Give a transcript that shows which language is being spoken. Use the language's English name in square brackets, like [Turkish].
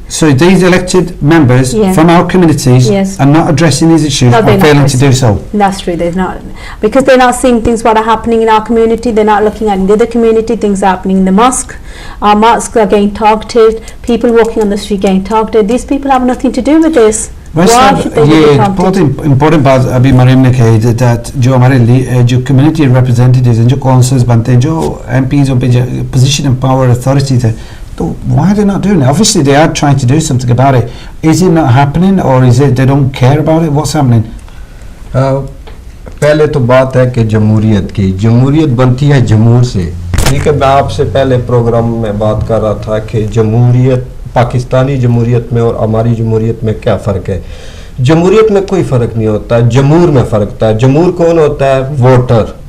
[English] So these elected members from our communities are not addressing these issues and failing to do so. That's true. They're not, because they're not seeing things what are happening in our community. They're not looking at the other community. Things are happening in the mosque. Our mosques are getting targeted. People walking on the street getting targeted. These people have nothing to do with this. Why should they be targeted? [Hindi] बहुत important बात अभी मरीम ने कही that जो हमारे जो [English] community representatives [Hindi] हैं, जो councillors बनते हैं, जो MPs और [English] position and power authorities [Hindi] हैं, तो [English] why are they not doing it? Obviously they are trying to do something about it. Is it not happening, or is it they don't care about it? What's happening? [Hindi] पहले तो बात है कि जमहूरियत की, जमहूरियत बनती है जमहूर से. ठीक है, मैं आपसे पहले प्रोग्राम में बात कर रहा था कि जमहूरियत, पाकिस्तानी जमहूरियत में और हमारी जमहूरियत में क्या फ़र्क है. जमहूरियत में कोई फ़र्क नहीं होता, जमहूर में फ़र्क होता है. जमहूर कौन होता है? वोटर.